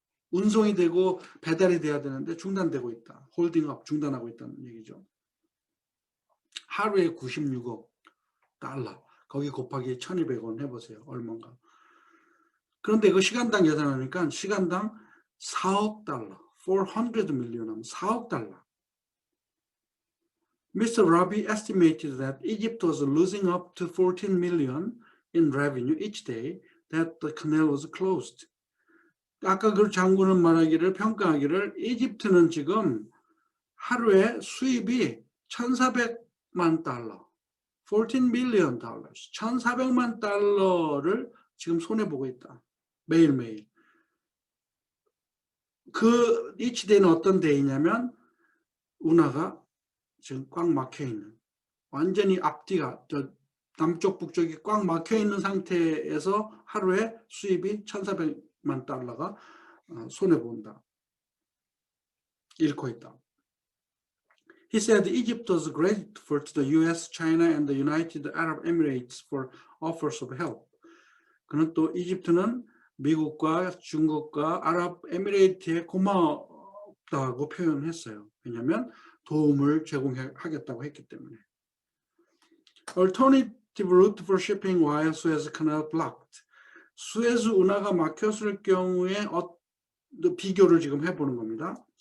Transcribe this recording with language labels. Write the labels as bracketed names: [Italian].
[Korean] 운송이 되고 배달이 돼야 되는데 중단되고 있다. 홀딩업, 중단하고 있다는 얘기죠. 하루에 96억 달러, 거기 곱하기 1200원 해보세요. 얼마인가. 그런데 그 시간당 계산하니까 시간당 4억 달러, [English] 400 million [Korean] 하면 4억 달러. [English] Mr. Rabi estimated that Egypt was losing up to 14 million in revenue each day that the canal was closed. [Korean] 아까 그 장군은 평가하기를 이집트는 지금 하루에 수입이 1,400 달러, [English] 14 billion dollars, [Korean] 1,400만 달러를 지금 손해보고 있다. 매일매일. 이치 데이는 어떤 데이냐면 운하가 지금 꽉 막혀있는, 완전히 앞뒤가 남쪽 북쪽이 꽉 막혀있는 상태에서 하루에 수입이 1,400만 달러가 손해본다. 잃고 있다. [English] He said Egypt was grateful to the US, China, and the United Arab Emirates for offers of help. [Korean] 그는 또 이집트는 미국과 중국과 아랍에미레이트에 고맙다고 표현했어요. 왜냐하면 도움을 제공하겠다고 했기 때문에. [English] Alternative route for shipping while Suez Canal blocked. [Korean] 수에즈 운하가 막혔을 경우에 비교를 지금 해보는 겁니다.